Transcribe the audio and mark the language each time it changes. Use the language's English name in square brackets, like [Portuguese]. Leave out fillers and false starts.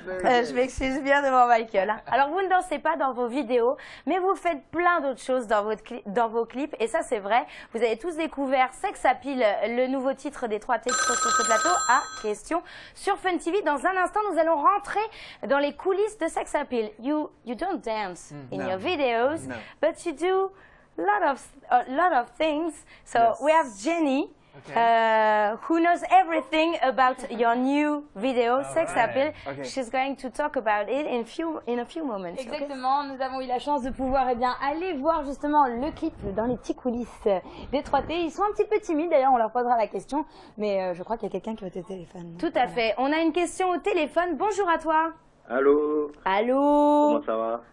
[French] Je m'excuse bien devant Michael. Alors, vous ne dansez pas dans vos vidéos, mais vous faites plein d'autres choses dans vos clips. Et ça, c'est vrai. Vous avez tous découvert Sex Appeal, le nouveau titre des 3T qui sont sur ce plateau. Ah, question sur Fun TV. Dans un instant, nous allons rentrer dans les coulisses de Sex Appeal. [English] You don't dance in your videos, but you do a lot of things. So we have Jenny. Who knows everything about your new video, Sex Appeal. She's going to talk about it in a few moments. [French] Exactement, nous avons eu la chance de pouvoir aller voir justement le clip dans les petits coulisses des 3T. Ils sont un petit peu timides, d'ailleurs on leur posera la question, mais je crois qu'il y a quelqu'un qui va au téléphone. Tout à fait, on a une question au téléphone. Bonjour à toi. Allô. Allô. Comment ça va?